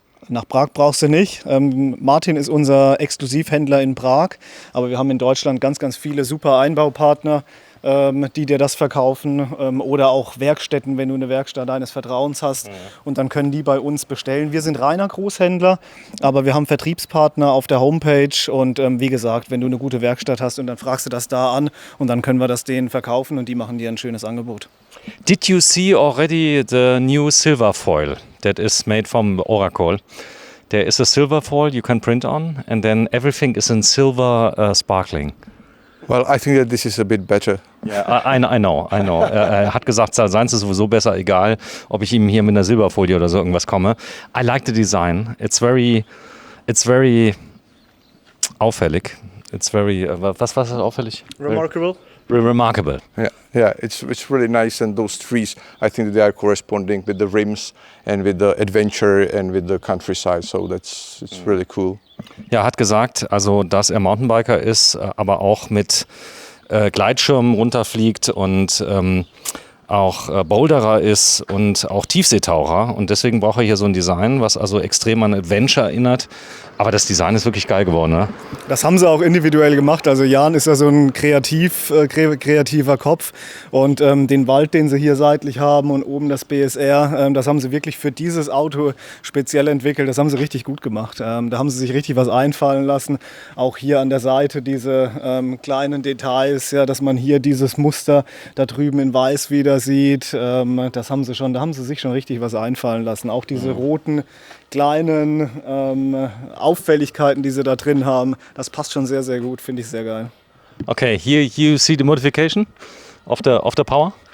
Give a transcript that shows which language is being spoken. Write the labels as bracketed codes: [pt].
[de] Nach Prag brauchst du nicht. Martin ist unser Exklusivhändler in Prag, aber wir haben in Deutschland ganz, ganz viele super Einbaupartner, die dir das verkaufen oder auch Werkstätten, wenn du eine Werkstatt deines Vertrauens hast und dann können die bei uns bestellen. Wir sind reiner Großhändler, aber wir haben Vertriebspartner auf der Homepage und wie gesagt, wenn du eine gute Werkstatt hast und dann fragst du das da an und dann können wir das denen verkaufen und die machen dir ein schönes Angebot. [en] Did you see already the new silver foil that is made from Oracle? There is a silver foil you can print on and then everything is in silver sparkling. Well, I think that this is a bit better. Yeah, I know. [de] Er hat gesagt, seins ist sowieso besser, egal, ob ich ihm hier mit einer Silberfolie oder so irgendwas komme. [en] I like the design. It's very auffällig. It's very, [de] was war das auffällig? [en] Remarkable. Remarkable. Yeah, it's really nice, and those trees, I think they are corresponding with the rims and with the adventure and with the countryside. So it's really cool. [de] Ja, hat gesagt, also dass er Mountainbiker ist, aber auch mit Gleitschirmen runterfliegt und auch Boulderer ist und auch Tiefseetaucher. Und deswegen braucht er hier so ein Design, was also extrem an Adventure erinnert. Aber das Design ist wirklich geil geworden, ne? Das haben sie auch individuell gemacht. Also Jan ist ja so ein kreativer Kopf. Und den Wald, den sie hier seitlich haben und oben das BSR, das haben sie wirklich für dieses Auto speziell entwickelt. Das haben sie richtig gut gemacht. Da haben sie sich richtig was einfallen lassen. Auch hier an der Seite diese kleinen Details, ja, dass man hier dieses Muster da drüben in Weiß wieder sieht. Da haben sie sich schon richtig was einfallen lassen. Auch diese roten kleinen Auffälligkeiten, die sie da drin haben, das passt schon sehr, sehr gut, finde ich sehr geil. [en] Okay, here you see the modification of the power.